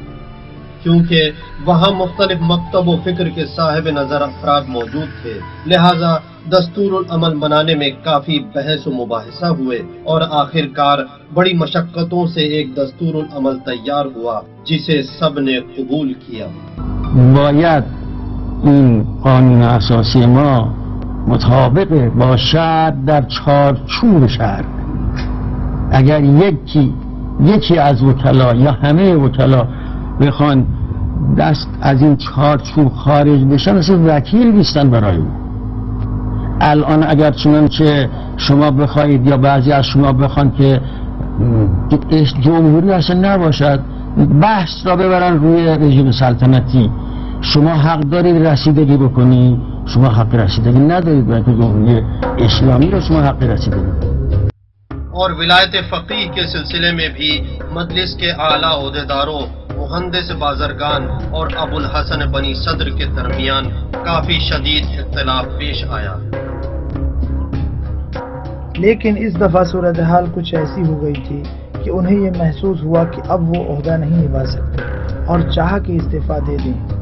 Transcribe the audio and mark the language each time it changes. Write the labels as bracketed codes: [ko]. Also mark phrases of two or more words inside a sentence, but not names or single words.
[ur] کیونکہ وہاں مختلف مکتب و فکر کے صاحب نظر افراد موجود تھے، لہٰذا دستور العمل بنانے میں کافی بحث و مباحثہ ہوئے اور آخرکار بڑی مشقتوں سے ایک دستور العمل تیار ہوا جسے سب نے قبول کیا. [fa] باید این قانون اساسی ما مطابق باشد در چارچوب شرع. اگر یکی از وکلا یا همه وکلا بخوان دست از این چارچوب خارج بشن اصلا وکیل نیستن برای اون. الان اگر چنانچه شما بخواید یا بعضی از شما بخوان که جمهوری اصلا نباشد، بحث را ببرن روی رژیم سلطنتی، شما حق دارید رسیدگی بکنید، شما حق رسیدگی ندارید، بلکه جمهوری اسلامی را شما حق رسیدگی. [ur] اور ولایت فقیہ کے سلسلے میں بھی مجلس کے اعلیٰ عہدیداروں، مہندس بازرگان اور ابوالحسن بنی صدر کے درمیان کافی شدید اختلاف پیش آیا. لیکن اس دفعہ صورت حال کچھ ایسی ہو گئی تھی کہ انہیں یہ محسوس ہوا کہ اب وہ عہدہ نہیں نبھا سکتے اور چاہ کہ استعفیٰ دے دیں.